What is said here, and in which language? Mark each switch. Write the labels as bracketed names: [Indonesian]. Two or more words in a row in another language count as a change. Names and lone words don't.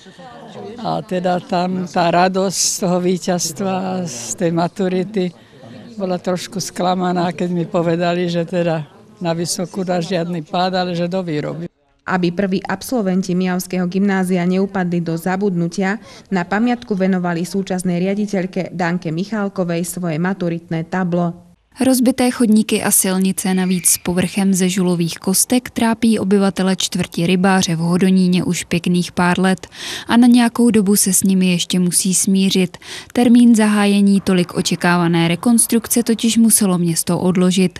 [Slovak] A teda tam tá radosť z toho víťazstva, z tej maturity bola trošku sklamaná, keď mi povedali, že teda na vysokú dá žiadny pád, ale že do výroby. Aby prví absolventi Mijavského gymnázia neupadli do zabudnutia, na pamiatku venovali súčasnej riaditeľke Danke Michálkovej svoje maturitné tablo. [Czech] Rozbité chodníky a silnice navíc s povrchem ze žulových kostek trápí obyvatele čtvrti Rybáře v Hodoníně už pěkných pár let a na nějakou dobu se s nimi ještě musí smířit. Termín zahájení tolik očekávané rekonstrukce totiž muselo město odložit.